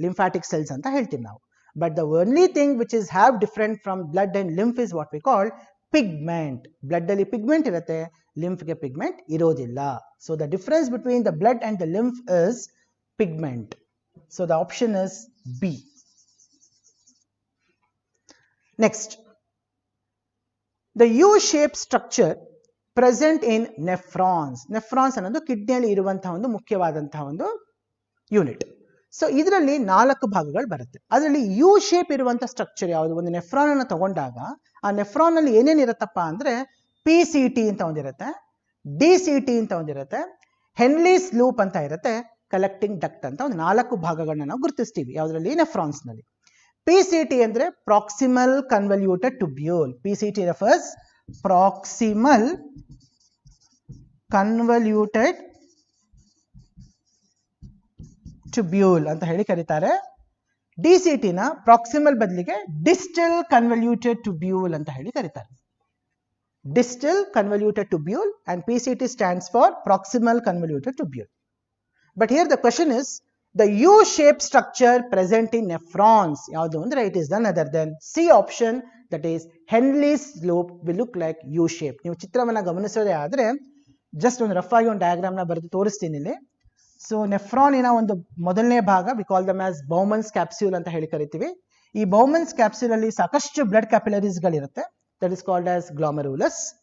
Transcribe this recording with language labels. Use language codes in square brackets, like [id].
[en] lymphatic cells [kn] ಅಂತ ಹೇಳ್ತೀವಿ ನಾವು. [en] But the only thing which is have different from blood and lymph is what we call pigment. [kn] Blood ಅಲ್ಲಿ pigment ಇರುತ್ತೆ, ಲಿಂಫ್ಗೆ pigment ಇರೋದಿಲ್ಲ. [en] So the difference between the blood and the lymph is pigment. So the option is B. Next, the U-shaped structure present in nephrons. [kn] Nephrons ಅನ್ನೋದು ಕಿಡ್ನಿಯಲ್ಲಿ ಇರುವಂತಹ ಒಂದು ಮುಖ್ಯವಾದಂತಹ ಒಂದು unit. So ಇದರಲ್ಲಿ 4 ಭಾಗಗಳು ಬರುತ್ತೆ. ಅದರಲ್ಲಿ ಯು ಶೇಪ್ ಇರುವಂತಹ ಸ್ಟ್ರಕ್ಚರ್ ಯಾವುದು? ಒಂದು ನೆಫ್ರಾನ್ ಅನ್ನು ತಗೊಂಡಾಗ ಆ ನೆಫ್ರಾನ್ ಅಲ್ಲಿ ಏನೇನು ಇರುತ್ತಪ್ಪ ಅಂದ್ರೆ PCT ಅಂತ ಒಂದಿರುತ್ತೆ, DCT ಅಂತ ಒಂದಿರುತ್ತೆ, ಹೆನ್ಲೀಸ್ ಲೂಪ್ ಅಂತ ಇರುತ್ತೆ, ಕಲೆಕ್ಟಿಂಗ್ ಡಕ್ಟ್ ಅಂತ ಒಂದು 4 ಭಾಗಗಳನ್ನ ನಾವು ಗುರುತಿಸ್ತೀವಿ ಯಾವುದರಲ್ಲಿ? ನೆಫ್ರಾನ್ಸ್ ನಲ್ಲಿ. PCT ಅಂದ್ರೆ proximal ಕನ್ವಲ್ಯೂಟೆಡ್ tubule. PCT refers proximal ಕನ್ವಲ್ಯೂಟೆಡ್ tubule ಅಂತ ಹೇಳಿ ಕರೀತಾರೆ. DCT ನ ಪ್ರಾಕ್ಸಿಮಲ್ ಬದಲಿಗೆ ಡಿಸ್ಟಲ್ ಕನ್ವಲ್ಯೂಟೆಡ್ ಟ್ಯೂಬ್ಯೂಲ್ ಅಂತ ಹೇಳಿ ಕರೀತಾರೆ. [en] Distal convoluted tubule and PCT stands for proximal convoluted tubule. But here the question is the U-shaped structure present in nephrons. [kn] ಯಾವುದು ಅಂದ್ರೆ [en] it is none other than C option, that is Henle's loop will look like U-shape. [kn] ನೀವು ಚಿತ್ರವನ್ನ ಗಮನಿಸೋದೇ ಆದ್ರೆ just ಒಂದು rough ಆಗಿ ಒಂದು diagram ನ ಬರೆದು ತೋರಿಸ್ತೀನಿ ಇಲ್ಲಿ. ಸೊ ನೆಫ್ರಾನಿನ ಒಂದು ಮೊದಲನೇ ಭಾಗ [en] we call them as [kn] Bowman's capsule ಅಂತ ಹೇಳಿ ಕರಿತೀವಿ. ಈ ಬೌಮನ್ಸ್ ಕ್ಯಾಪ್ಸ್ಯೂಲ್ ಅಲ್ಲಿ ಸಾಕಷ್ಟು blood capillaries ಗಳಿರುತ್ತೆ, [en] That is called as glomerulus.